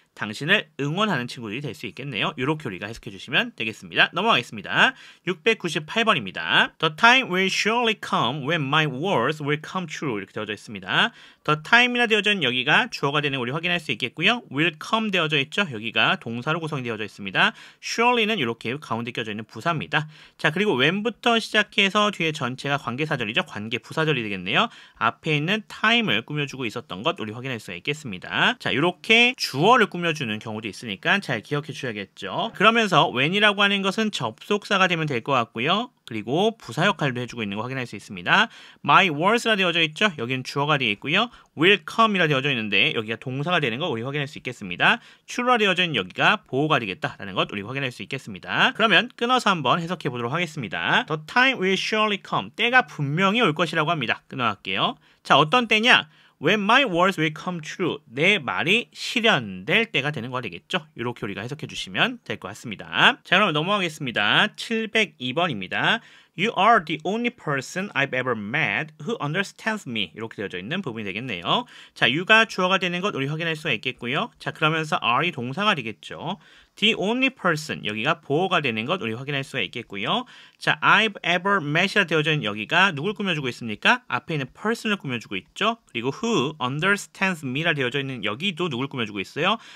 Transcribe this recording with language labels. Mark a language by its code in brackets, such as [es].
[ko] 당신을 응원하는 친구들이 될 수 있겠네요. 이렇게 우리가 해석해 주시면 되겠습니다. 넘어가겠습니다. 697번입니다. [en] The time will surely come when my words will come true. [ko] 이렇게 되어져 있습니다. [en] The time [ko] 이나 되어져 있는 여기가 주어가 되는 거 우리 확인할 수 있겠고요. [en] will come [ko] 되어져 있죠. 여기가 동사로 구성이 되어져 있습니다. surely는 이렇게 가운데 껴져 있는 부사입니다. 자, 그리고 when부터 시작해서 뒤에 전체가 관계사절이죠. 관계 부사절이 되겠네요. 앞에 있는 time을 꾸며주고 있었던 것 우리 확인할 수가 있겠습니다. 자, 이렇게 주어를 꾸며주는 경우도 있으니까 잘 기억해 주셔야겠죠. 그러면서 when이라고 하는 것은 접속사가 되면 될 것 같고요. 그리고 부사 역할도 해주고 있는 거 확인할 수 있습니다. [en] My words [ko] 라 되어져 있죠? 여기는 주어가 되어 있고요. [en] will come [ko] 이라 되어져 있는데 여기가 동사가 되는 거 우리 확인할 수 있겠습니다. true라 되어져 있는 여기가 보호가 되겠다라는 것 우리 확인할 수 있겠습니다. 그러면 끊어서 한번 해석해 보도록 하겠습니다. [en] The time will surely come. [ko] 때가 분명히 올 것이라고 합니다. 끊어갈게요. 자, 어떤 때냐? [en] When my words will come true. [ko] 내 말이 실현될 때가 되는 거 되겠죠? 이렇게 우리가 해석해 주시면 될 것 같습니다. 자, 그럼 넘어가겠습니다. 702번입니다. [en] You are the only person I've ever met who understands me. [ko] 이렇게 되어져 있는 부분이 되겠네요. 자, you가 주어가 되는 것 우리 확인할 수가 있겠고요. 자, 그러면서 are이 동사가 되겠죠. [en] The only person, [ko] 여기가 보호가 되는 것 우리 확인할 수가 있겠고요. 자, [en] I've ever met [ko] 이라 되어져 있는 여기가 누굴 꾸며주고 있습니까? 앞에 있는 person을 꾸며주고 있죠. 그리고 [en] who understands me [ko] 라 되어져 있는 여기도 누굴 꾸며주고 있어요?